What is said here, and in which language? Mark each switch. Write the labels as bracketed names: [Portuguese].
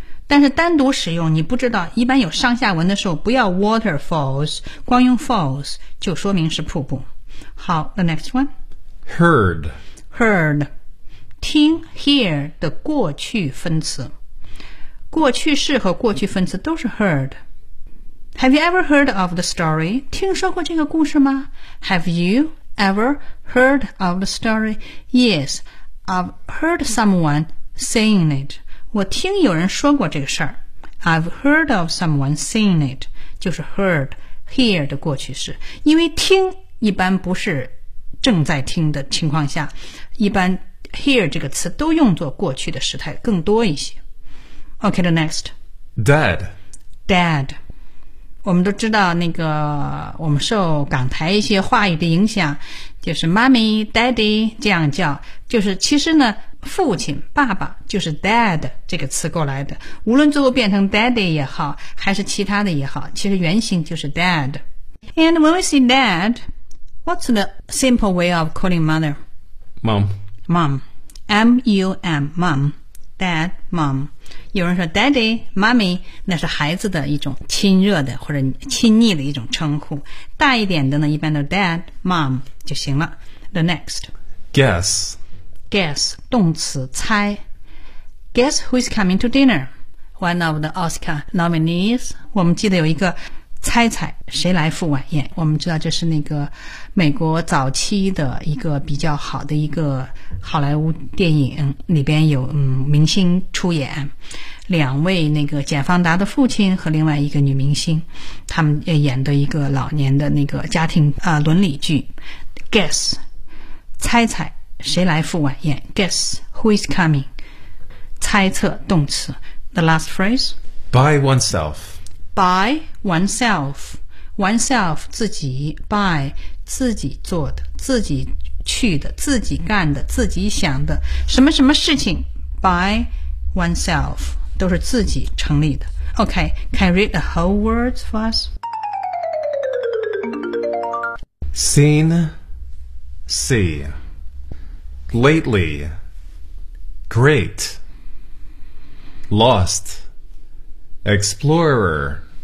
[Chinese] 但是单独使用你不知道，一般有上下文的时候不要 waterfalls, 光用 falls 就说明是瀑布。 [English] 好 ,the next one. Heard. Heard. [Chinese] 听 hear 的过去分词。过去式和过去分词都是 heard. [English] Have you ever heard of the story? [Chinese] 听说过这个故事吗？ [English] Have you ever heard of the story? Yes, I've heard someone saying it. [Chinese] 我听有人说过这个事儿。 [English] I've heard of someone saying it. [Chinese] 就是 heard, hear 的过去式。因为听一般不是正在听的情况下，一般 hear 这个词都用作过去的时态更多一些。 [English] Okay, the next. Dead. Dead. [Chinese] 我们都知道那个我们受港台一些话语的影响，就是 Mommy, Daddy 这样叫，就是其实呢父亲爸爸就是 Dad 这个词过来的，无论最后变成 Daddy 也好还是其他的也好，其实原型就是 Dad. [English] And when we say dad, what's the simple way of calling mother? Mom. Mom. M-U-M. Mom. Dad, mom. [Chinese] 有人说 daddy, mommy, 那是孩子的一种亲热的或者亲昵的一种称呼。大一点的呢一般都 dad, mom 就行了。 [English] The next. Guess. Guess, 动词猜。 Guess who is coming to dinner? One of the Oscar nominees. [Chinese] 我们记得有一个猜猜谁来赴晚宴，我们知道这是那个美国早期的一个比较好的一个好莱坞电影，里边有明星出演，两位那个简方达的父亲和另外一个女明星，他们演的一个老年的那个家庭伦理剧。 Guess 猜猜谁来赴晚宴。 [English] Guess who is coming [Chinese] 猜测动词。 [English] The last phrase. By oneself [Chinese] By oneself, oneself 自己 ，by 自己做的，自己去的，自己干的，自己想的，什么什么事情 ，by oneself 都是自己成立的。 [English] Okay, can read the whole words for us? Seen, see, lately, great, lost, explorer.